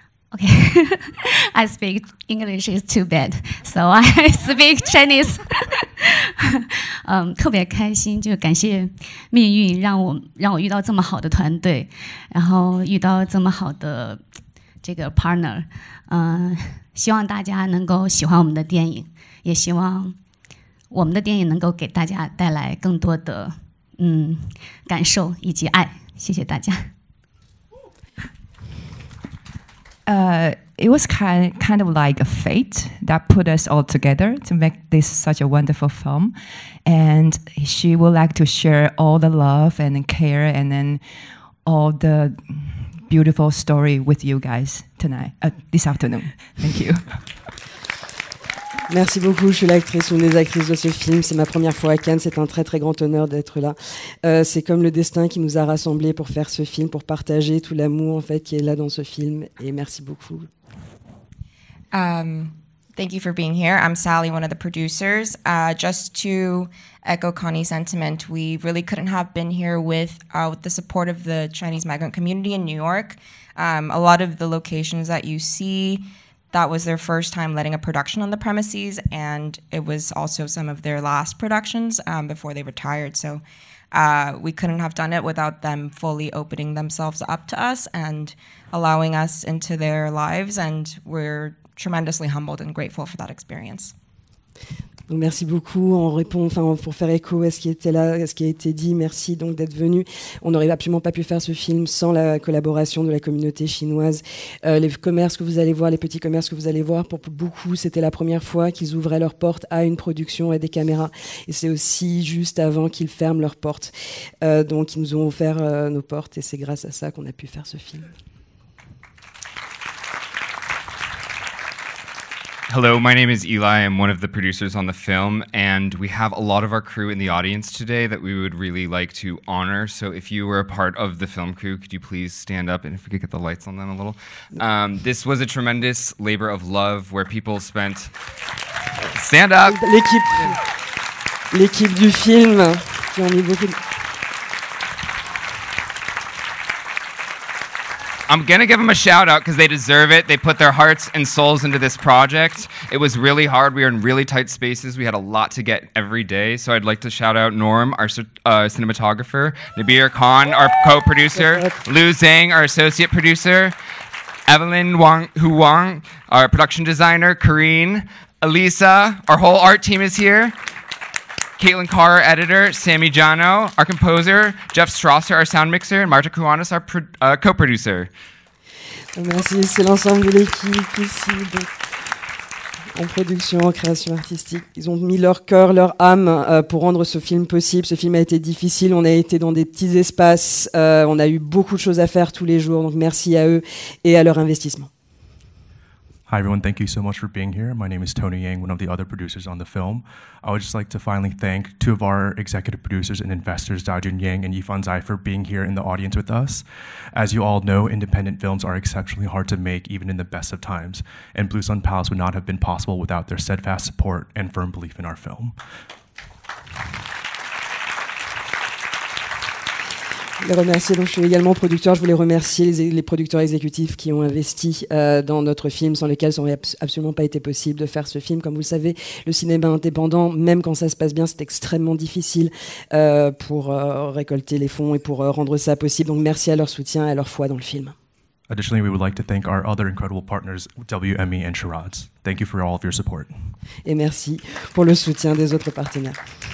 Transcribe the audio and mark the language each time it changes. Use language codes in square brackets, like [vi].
[en] Okay, I speak English is too bad, so I speak Chinese. [zh] 特别开心，就感谢命运让我遇到这么好的团队，然后遇到这么好的这个 partner。希望大家能够喜欢我们的电影，也希望我们的电影能够给大家带来更多的感受以及爱。谢谢大家。 [en] It was kind of like a fate that put us all together to make this such a wonderful film. And she would like to share all the love and care and then all the beautiful story with you guys tonight, this afternoon. Thank you. [fr] Merci beaucoup, je suis l'actrice, une des actrices de ce film. C'est ma première fois à Cannes, c'est un très très grand honneur d'être là. C'est comme le destin qui nous a rassemblés pour faire ce film, pour partager tout l'amour en fait qui est là dans ce film. Et merci beaucoup. [en] Thank you for being here. I'm Sally, one of the producers. Just to echo Connie's sentiment, we really couldn't have been here with the support of the Chinese migrant community in New York. A lot of the locations that you see, that was their first time letting a production on the premises, and it was also some of their last productions before they retired. So we couldn't have done it without them fully opening themselves up to us and allowing us into their lives, and we're tremendously humbled and grateful for that experience. [fr] Donc merci beaucoup. On répond, pour faire écho à ce qui était là, à ce qui a été dit, merci donc d'être venu. On n'aurait absolument pas pu faire ce film sans la collaboration de la communauté chinoise. Les commerces que vous allez voir, les petits commerces que vous allez voir, pour beaucoup, c'était la première fois qu'ils ouvraient leurs portes à une production et des caméras. Et c'est aussi juste avant qu'ils ferment leurs portes. Donc ils nous ont offert nos portes et c'est grâce à ça qu'on a pu faire ce film. [en] Hello, my name is Eli. I'm one of the producers on the film, and we have a lot of our crew in the audience today that we would really like to honor. So if you were a part of the film crew, could you please stand up, and if we could get the lights on them a little. This was a tremendous labor of love where people spent... Stand up! [fr] L'équipe du film qui ont mis beaucoup de... [en] I'm going to give them a shout out because they deserve it. They put their hearts and souls into this project. It was really hard. We were in really tight spaces. We had a lot to get every day. So I'd like to shout out Norm, our cinematographer, Nabir Khan, our co-producer, Lu Zhang, our associate producer, Evelyn Wang, our production designer, Karine, Elisa, our whole art team is here. Caitlin Carr, our editor, Sammy Jano, our composer, Jeff Strasser, our sound mixer, and Marta Kouanis, our co-producer. [fr] Merci, c'est l'ensemble de l'équipe ici, en production, en création artistique. Ils ont mis leur cœur, leur âme pour rendre ce film possible. Ce film a été difficile, on a été dans des petits espaces, on a eu beaucoup de choses à faire tous les jours, donc merci à eux et à leur investissement. [en] Hi everyone, thank you so much for being here. My name is Tony Yang, one of the other producers on the film. I would just like to finally thank two of our executive producers and investors, Daojun Yang and Yifan Zai, for being here in the audience with us. As you all know, independent films are exceptionally hard to make even in the best of times, and Blue Sun Palace would not have been possible without their steadfast support and firm belief in our film. [fr] Les remercier. Donc, je suis également producteur. Je voulais remercier les producteurs exécutifs qui ont investi dans notre film, sans lesquels ça n'aurait absolument pas été possible de faire ce film. Comme vous le savez, le cinéma indépendant, même quand ça se passe bien, c'est extrêmement difficile pour récolter les fonds et pour rendre ça possible. Donc, merci à leur soutien et à leur foi dans le film. [en] Additionally, we would like to thank our other incredible partners, WME and Shiraz. Thank you for all of your support. [fr] Et merci pour le soutien des autres partenaires.